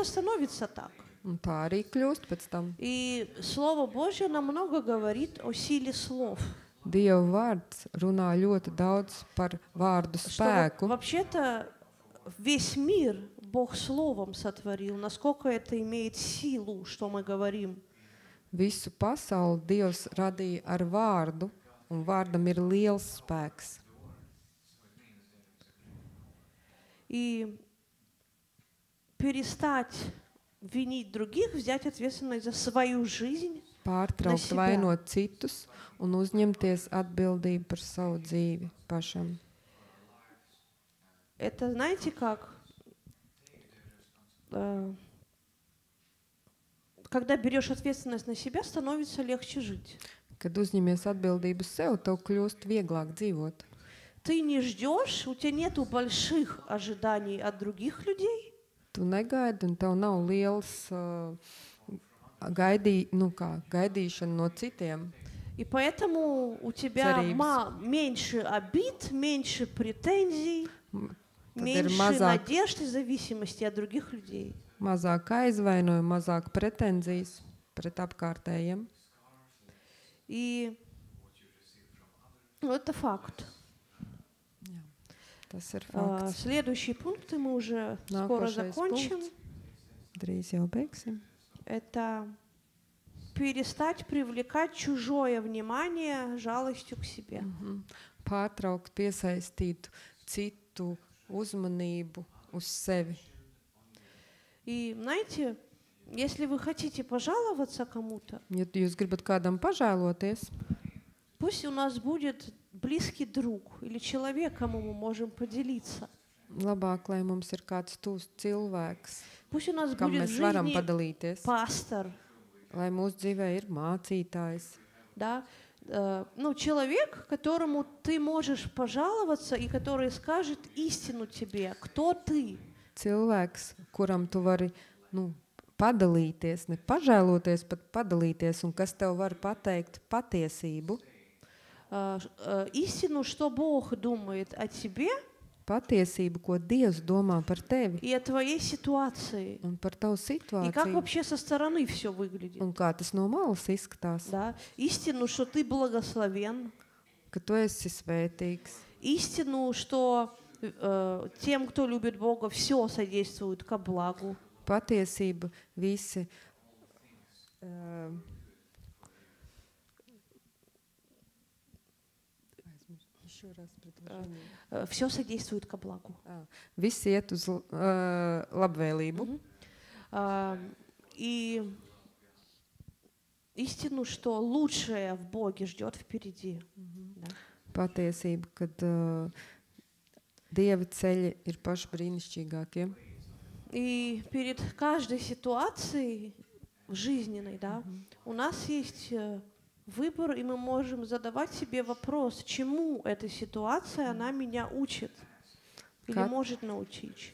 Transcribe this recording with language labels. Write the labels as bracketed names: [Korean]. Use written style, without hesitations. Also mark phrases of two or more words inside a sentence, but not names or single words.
[Russian] это становится так. [Latvian] Un tā arī kļūst pēc tam. [Russian] И Слово Божье нам много говорит о силе слов. [Latvian] Dieva vārds runā ļoti daudz par vārdu [Russian] Что [Latvian] spēku. [Russian] вообще-то весь мир Бог Словом сотворил. Насколько это имеет силу, что мы говорим. [Latvian] Visu pasauli Dievs radīja ar vārdu, un vārdam ir liels spēks. [Russian] И перестать винить других, взять ответственность за свою жизнь. [Latvian] Pārtraukt vainot citus un uzņemties atbildību par savu dzīvi pašam. [Russian] Это, знаете, как? Когда берешь ответственность на себя, становится легче жить. [Latvian] Kad uzņemies atbildību sev, tev kļūst vieglāk dzīvot. [Russian] Ты не ждешь, у тебя нету больших ожиданий от других людей. [Latvian] Tu negaidi, un tev nav liels gaidīšana no citiem. [Russian] И поэтому у тебя меньше обид, меньше претензий, меньше надежд и зависимости от других людей. [Latvian] Mazāk aizvainojumu, mazāk pretenzijas pret apkārtējiem. [Russian] И это факт. [Latvian] Tas ir fakts. [Russian] Следующий пункт, и мы уже скоро закончим. [Latvian] Drīz jau beigsim. [Russian] Это перестать привлекать чужое внимание жалостью к себе. [Latvian] Pārtraukt piesaistīt citu uzmanību uz sevi. [Russian] И знаете, если вы хотите пожаловаться кому-то, [Latvian] Ja jūs gribat kādam pažēloties, [Russian] пусть у нас будет близкий друг или человек, кому мы можем поделиться. [Latvian] Labāk, lai mums ir kāds tuvs cilvēks, [Russian] Пусть у нас [Latvian] kam [Russian] будет в [Latvian] mēs varam [Russian] жизни [Latvian] padalīties, [Russian] пастор, [Latvian] lai mūsu dzīvē ir mācītājs, [Russian] да, ну, человек, которому ты можешь пожаловаться и который скажет истину тебе, кто ты. [Latvian] cilvēks, kuram tu vari padalīties, ne pažēloties, bet padalīties, un kas tev var pateikt patiesību. [Russian] Истину, что Бог думает о тебе [Latvian] Patiesību, ko Dievs domā par tevi [Russian] и о твоей ситуации. [Latvian] un par tavu [Russian] И как [Latvian] situāciju, [Russian] вообще со стороны все выглядит. [Latvian] un kā tas no malas izskatās, [Russian] Да? Истину, что ты благословен. [Latvian] ka tu esi svētīgs. [Russian] Истину, что тем, кто любит Бога, все содействует ко благу. [Latvian] Patiesība visi [Russian] Все содействует ко благу. [Latvian] visi iet uz labvēlību. [Russian] И истину, что лучшее в Боге ждет впереди. Да. [Latvian] Patiesība, kad Dieva ceļi ir paši brīnišķīgākie. [Russian] И перед каждой ситуацией жизненной, да, у нас есть выбор, и мы можем задавать себе вопрос, чему эта ситуация, она меня учит или может научить.